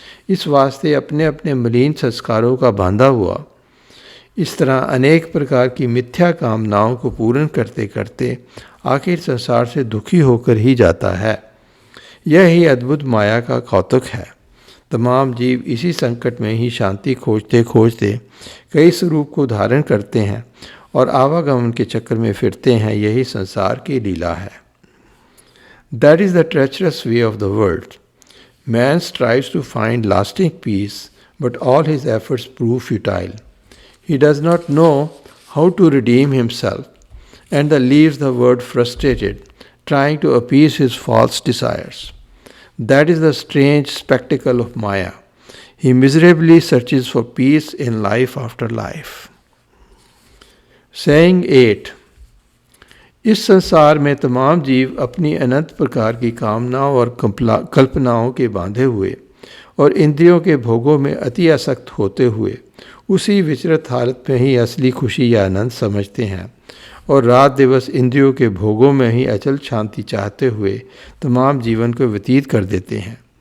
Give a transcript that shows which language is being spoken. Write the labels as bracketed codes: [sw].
[hi] इस वास्ते अपने अपने मलिन संस्कारों का बांधा हुआ इस तरह अनेक प्रकार की मिथ्या कामनाओं को पूर्ण करते करते आखिर संसार से दुखी होकर ही जाता है। यह ही अद्भुत माया का कौतुक है। तमाम जीव इसी संकट में ही शांति खोजते खोजते कई स्वरूप को धारण करते हैं और आवागमन के चक्कर में फिरते हैं। यही संसार की लीला है। [en] That is the treacherous way of the world. Man strives to find lasting peace, but all his efforts prove futile. He does not know how to redeem himself, and thus leaves the world frustrated, trying to appease his false desires. That is the strange spectacle of Maya. He miserably searches for peace in life after life. Saying 8. [hi] इस संसार में तमाम जीव अपनी अनंत प्रकार की कामनाओं और कल्पनाओं के बांधे हुए और इंद्रियों के भोगों में अति आसक्त होते हुए उसी विचरत हालत में ही असली खुशी या आनंद समझते हैं और रात दिवस इंद्रियों के भोगों में ही अचल शांति चाहते हुए तमाम जीवन को व्यतीत कर देते हैं।